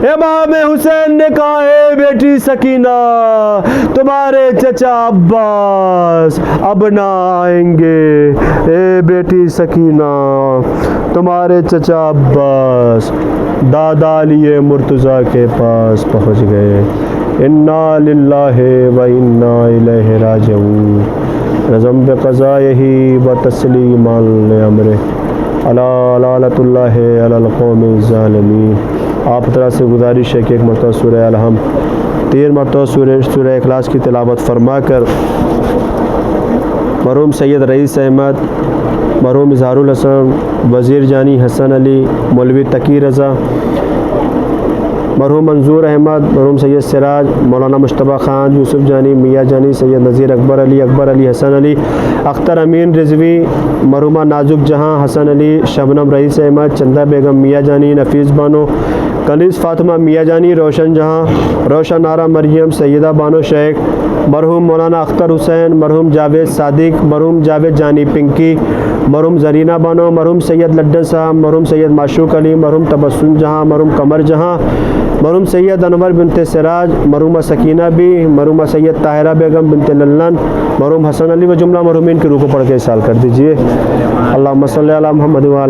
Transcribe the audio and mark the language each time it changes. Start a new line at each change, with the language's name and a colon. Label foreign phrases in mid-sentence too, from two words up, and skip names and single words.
Urdu: امام حسین نے کہا اے بیٹی سکینہ تمہارے چچا عباس اب نہ آئیں گے. اے بیٹی سکینہ تمہارے چچا عباس دادا لیے مرتضیٰ کے پاس پہنچ گئے.
Arabic: إنا لله وإنا إليه راجعون. رضًا بقضائه وتسليمًا لأمره ألا لعنة الله على القوم الظالمين.
Urdu: آپ طرح سے گزارش ہے کہ ایک مرتبہ سورہ الحم 3 مرتبہ سورہ اخلاص کی تلاوت فرما کر مرحوم سید رئیس احمد، مرحوم اظہار الحسن، وزیر جانی حسن علی، مولوی تقی رضا، مرحوم منظور احمد، مرحوم سید سراج، مولانا مشتبہ خان، یوسف جانی، میاں جانی، سید نذیر اکبر علی حسن علی، اختر امین رضوی، مرحومہ نازک جہاں حسن علی, अख्तर अमीन रिजवी, मरहूमा नाजुक जहाँ हसन अली, شبنم رئیس احمد، چندا بیگم میاں جانی، نفیس بانو، کنیز فاطمہ میاں جانی، روشن جہاں، روشن آرا مریم, سیدہ بانو شیخ، مرحوم مولانا اختر حسین، مرحوم جاوید صادق، مرحوم جاوید جانی پنکی، مرحوم زرینہ بانو، مرحوم سید لڈن صاحب، مرحوم سید معشوق علی، مرحوم تبسم جہاں، مرحوم قمر جہاں، مرحوم سید انور بنت سراج، مرحومہ سکینہ بھی، مرحومہ سیدہ طاہرہ بیگم بنت للن، مرحوم حسن علی و جملہ مرحومین کی روح کو پڑھ کے ایصال کر دیجیے.
Arabic: اللهم صل على محمد وآل